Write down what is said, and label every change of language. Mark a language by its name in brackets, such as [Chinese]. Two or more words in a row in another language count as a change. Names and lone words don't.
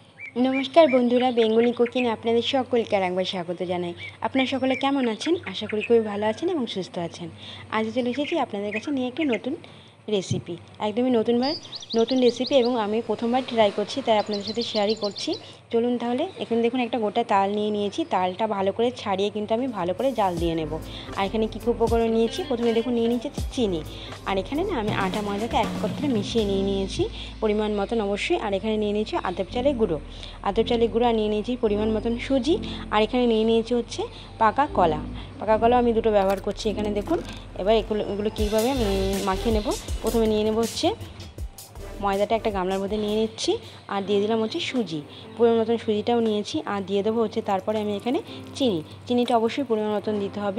[Bangla] নমস্কার বন্ধুরা [English] Bengali cooking [Bangla] আপনাদের সকলকে আরেকবার স্বাগত জানাই। আপনারা সকলে কেমন আছেন? আশা করি খুবই ভালো আছেন এবং সুস্থ আছেন। আজ চলে এসেছি আপনাদের কাছে নিয়ে একটি নতুন রেসিপি, একদমই নতুন রেসিপি এবং আমি প্রথমবার ট্রাই করছি, তাই আপনাদের সাথে শেয়ারই করছি। চলুন তাহলে এখানে দেখুন এক গোটা তাল নিয়ে নিয়েছি। তালটা ভালো করে ছাড়িয়ে কিন্তু আমি ভালো করে জ্বাল দিয়ে নেব। আর এখানে কি কি উপকরণ নিয়েছি, প্রথমে দেখুন নিয়ে নিয়েছি চিনি। আর এখানে না আমি আটা ময়দাকে একত্রে মিশিয়ে নিয়ে নিয়েছি পরিমাণ মতন অবশ্যই। আর এখানে নিয়ে নিয়েছি আতপ চালের গুঁড়ো আর নিয়ে নিয়েছি পরিমাণ মতন সুজি। আর এখানে নিয়ে নিয়েছি হচ্ছে পাকা কলা আমি দুটো ব্যবহার করছি এখানে দেখুন। এবার এগুলো কীভাবে মাখিয়ে নেব, প্রথমে নিয়ে নেব হচ্ছে ময়দাটা একটা গামলার মধ্যে নিয়ে নিচ্ছি আর দিয়ে দিলাম হচ্ছে সুজি, পরিমাণ মতন সুজিটাও নিয়েছি আর দিয়ে দেবো হচ্ছে তারপরে আমি এখানে চিনিটা অবশ্যই পরিমাণ মতন দিতে হবে।